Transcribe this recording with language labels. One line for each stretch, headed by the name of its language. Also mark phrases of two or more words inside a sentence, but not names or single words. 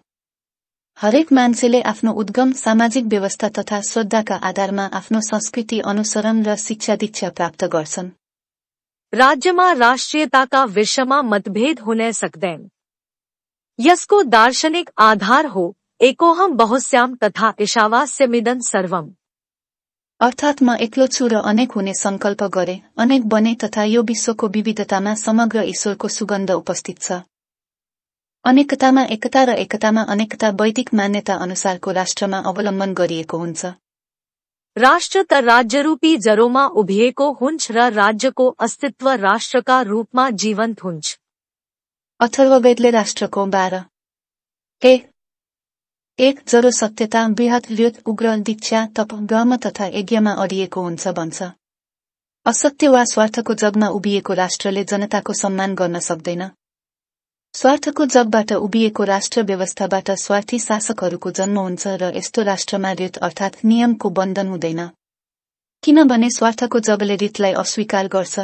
Nepali: हरेक मान्छेले आफ्नो उद्गम, सामाजिक व्यवस्था तथा श्रद्धाका आधारमा आफ्नो संस्कृति अनुसरण र शिक्षा दीक्षा प्राप्त गर्छन्। राज्यमा राष्ट्रियताका विषयमा मतभेद हुन सक्दैन। यसको दार्शनिक आधार हो
Sanskrit: एकोहम बहुस्याम
Nepali: तथा
Sanskrit: ईशावास्यमिदं सर्वम्।
Nepali: अर्थात् म एक्लो छु र अनेक हुने संकल्प गरे, अनेक बने तथा यो विश्वको विविधतामा समग्र ईश्वरको सुगन्ध उपस्थित छ। अनेकतामा एकता र एकतामा अनेकता वैदिक मान्यता अनुसारको राष्ट्रमा अवलम्बन गरिएको हुन्छ। राष्ट्र त राज्यरूपी जरोमा उभिएको हुन्छ र राज्यको अस्तित्व राष्ट्रका रूपमा जीवन्त हुन्छ। अथर्ववेदले राष्ट्रको 12:1 जरो सत्यता, बृहत् ल्योत, उग्र, दीक्षा, तप, ब्रह्म तथा यज्ञमा अडिएको हुन्छ भन्छ। असत्य वा स्वार्थको जगमा उभिएको राष्ट्रले जनताको सम्मान गर्न सक्दैन। स्वार्थको जगबाट उभिएको राष्ट्र व्यवस्थाबाट स्वार्थी शासकहरूको जन्म हुन्छ र यस्तो राष्ट्रमा रीत अर्थात् नियमको बन्धन हुँदैन, किनभने स्वार्थको जगले रीतलाई अस्वीकार गर्छ।